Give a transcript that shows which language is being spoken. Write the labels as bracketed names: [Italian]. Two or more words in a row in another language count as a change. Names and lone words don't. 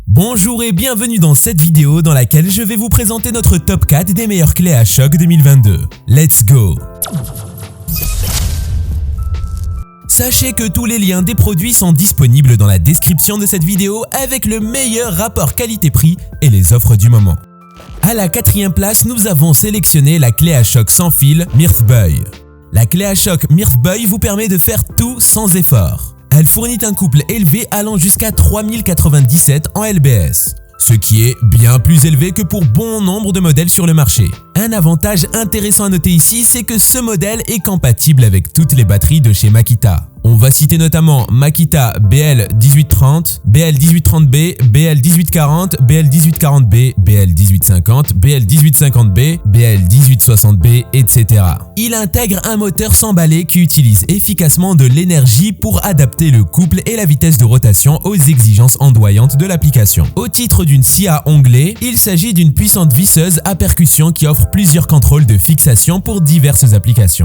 [French] Bonjour et bienvenue dans cette vidéo dans laquelle je vais vous présenter notre top 4 des meilleures clés à choc 2022. [English] Let's go! [French] Sachez que tous les liens des produits sont disponibles dans la description de cette vidéo avec le meilleur rapport qualité-prix et les offres du moment. À la quatrième place, nous avons sélectionné la clé à choc sans fil Mirthboy. La clé à choc Mirthboy vous permet de faire tout sans effort. Elle fournit un couple élevé allant jusqu'à 3097 en LBS, ce qui est bien plus élevé que pour bon nombre de modèles sur le marché. Un avantage intéressant à noter ici, c'est que ce modèle est compatible avec toutes les batteries de chez Makita. On va citer notamment Makita BL1830, BL1830B, BL1840, BL1840B, BL1850, BL1850B, BL1860B, etc. Il intègre un moteur sans balai qui utilise efficacement de l'énergie pour adapter le couple et la vitesse de rotation aux exigences ondoyantes de l'application. Au titre d'une scie à onglet, il s'agit d'une puissante visseuse à percussion qui offre plusieurs contrôles de fixation pour diverses applications.